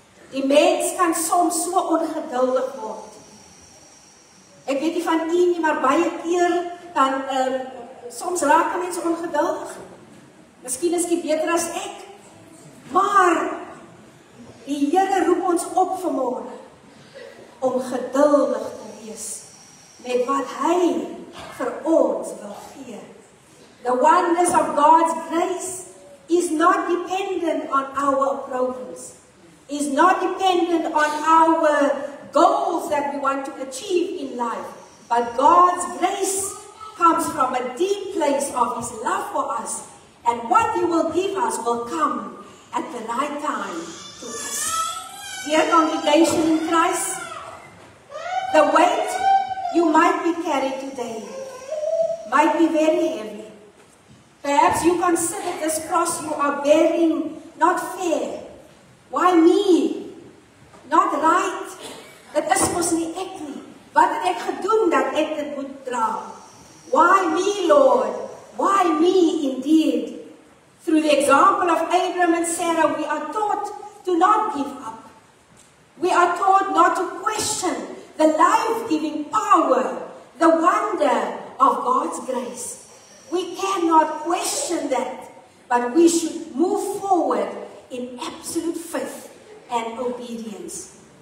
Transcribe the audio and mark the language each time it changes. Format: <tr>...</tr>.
<af>Die mens kan soms so ongeduldig word. Ek weet nie van u nie, maar baie keer dan soms raak mense ongeduldig. Miskien is jy beter as ek. Maar die Here roep ons op vanmôre om geduldig te wees met wat hy vir ons wil gee.</af> <en>The oneness of God's grace is not dependent on our progress, is not dependent on our goals that we want to achieve in life, but God's grace comes from a deep place of His love for us, and what He will give us will come at the right time to us. Dear congregation in Christ, the weight you might be carrying today might be very heavy. Perhaps you consider this cross you are bearing not fair. Why me? Not right.</en> <af>Dit is mos nie ek nie. Wat het ek gedoen dat ek dit moet dra?</af> <en>Why me, Lord? Why me indeed? Through the example of Abraham and Sarah, we are taught to not give up. We are taught not to question the life-giving power, the wonder of God's grace. We cannot question that, but we should move forward in absolute faith and obedience.</en>